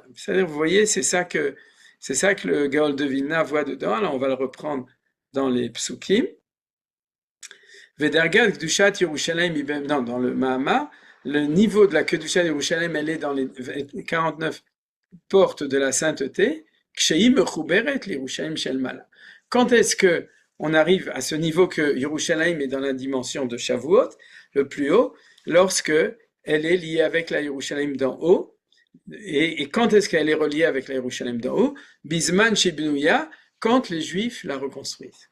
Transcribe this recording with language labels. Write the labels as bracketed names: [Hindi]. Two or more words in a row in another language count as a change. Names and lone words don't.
[French] C'est-à-dire, vous voyez, c'est ça que le Gaon de Vilna voit dedans. Alors, on va le reprendre dans les psukim. [Hebrew] ודרגת קדושת ירושלים, [French] non, dans le Mahamar, le niveau de la [Hebrew] קדושת ירושלים, [French] elle est dans les 49 portes de la sainteté. [Hebrew] כשהיא מחוברת לירושלים של מעלה. [French] Quand est-ce que on arrive à ce niveau que Yerushalayim est dans la dimension de Shavuot, le plus haut, lorsque elle est liée avec la Yerushalayim d'en haut, et quand est-ce qu'elle est reliée avec la Yerushalayim d'en haut? [Hebrew] בזמן שבנויה, [French] quand les Juifs la reconstruisent.